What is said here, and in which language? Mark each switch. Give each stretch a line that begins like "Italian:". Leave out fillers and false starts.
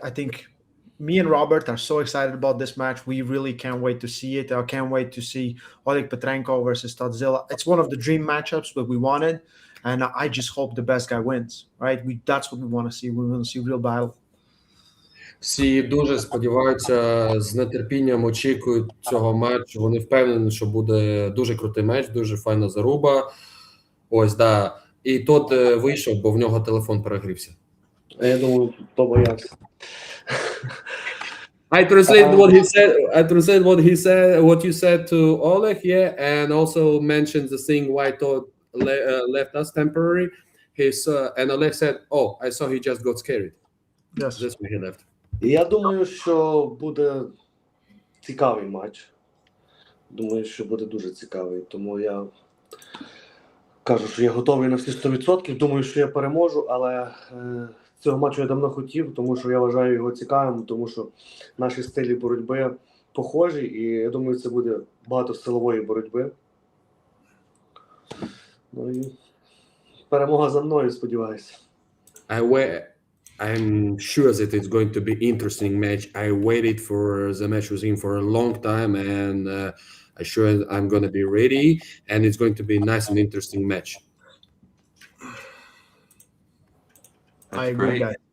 English: I think me and Robert are so excited about this match. We really can't wait to see it. I can't wait to see Oleg Petrenko versus Toddzilla. It's one of the dream matchups that we wanted, and I just hope the best guy wins. Right? That's what we want to see. We want to see real battle.
Ukrainian: Всі дуже сподіваються, з нетерпінням очікують цього матчу. Вони впевнені, що буде дуже крутий матч, дуже файна заруба. Ось, да. І Тодд вийшов, бо в нього телефон перегрівся. Я думаю, то боявся.
English: I translate what he said. I translate what he said. What you said to Oleg, yeah, and also mentioned the thing why Todd left us temporary. And Oleg said, "Oh, I saw he just got scared." Yes. That's why he left.
Ukrainian: Я думаю, що буде цікавий матч. Думаю, що буде дуже цікавий. Тому я кажу, що я готовий на всі 100%. Думаю, що я переможу, але цього матчу я давно хотів, тому що я вважаю його цікавим, тому що наші стилі боротьби похожі, і я думаю, це буде багато силової боротьби. Ну і перемога за мною, сподіваюся.
English: I'm sure that it's going to be interesting match. I waited for the match with him for a long time, and I'm sure I'm going to be ready, and it's going to be a nice and interesting match. I agree, guys.